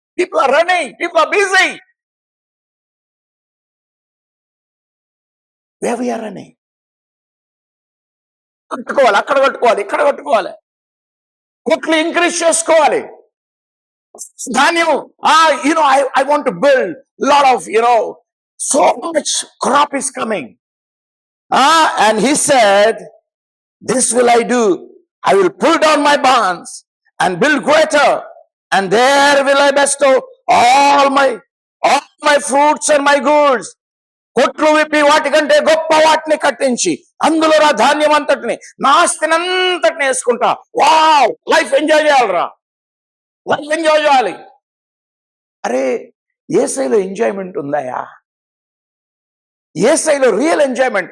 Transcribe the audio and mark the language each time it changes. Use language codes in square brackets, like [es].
[en] People are running, people are busy. Where we are running. [te] కట్టుకోవాలి, అక్కడ కట్టుకోవాలి, ఇక్కడ కట్టుకోవాలి, కొట్లు ఇంక్రీజ్ చేసుకోవాలి, ధాన్యం. [en] I want to build lot of, so much crop is coming. And he said, this will I do. I will pull down my barns and build greater, and there will I bestow all my fruits and my goods. [te] కొట్లు విప్పి వాటికంటే గొప్ప వాటిని కట్టించి అందులో నా ధాన్యం అంతటిని, నా ఆస్తిని అంతటిని వేసుకుంటా. వావ్, లైఫ్ ఎంజాయ్ చేయాలరా, లైఫ్ ఎంజాయ్ చేయాలి. అరే యేసయ్యలో ఎంజాయ్మెంట్ ఉందాయా? యేసయ్యలో real enjoyment.